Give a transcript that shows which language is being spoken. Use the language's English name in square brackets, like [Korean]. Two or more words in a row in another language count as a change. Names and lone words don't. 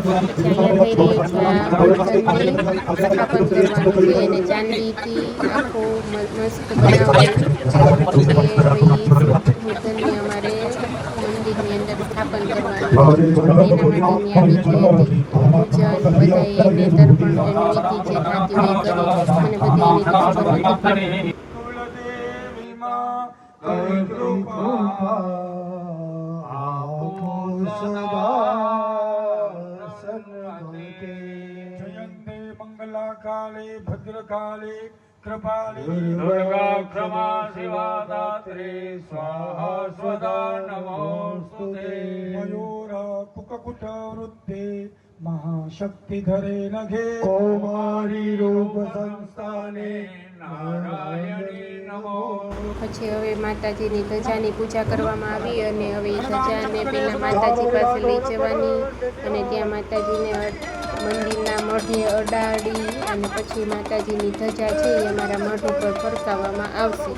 [Gujarati] સ્થાપન કરવાનું છે અને ચાંદીથી આખો મસ્ત બનાવવાની અમારે મંદિરની અંદર સ્થાપન કરવાનું એના માટેની આવી છે પૂજન બધા એને તર્પણ એની વિધિ જે થતી હોય કરી મને બધી એની ખબર નથી. [Sanskrit] काले भद्रकाले कृपाले दुर्गा क्षमा शिवा दात्री स्वाहा स्वदा नमोस्तुते मयूर कुककुट वृत्ते महाशक्ति धरे नघे कौमारी रूप संस्थाने नारायणी नमो. [Gujarati] પછી હવે માતાજીની ધજાની પૂજા કરવામાં આવી અને હવે એ ધજાને પહેલાં માતાજી પાસે લઈ જવાની અને ત્યાં માતાજીને મંદિરના મઢે અડાડી અને પછી માતાજીની ધજા છે એ અમારા મઢ ઉપર ફરકાવવામાં આવશે.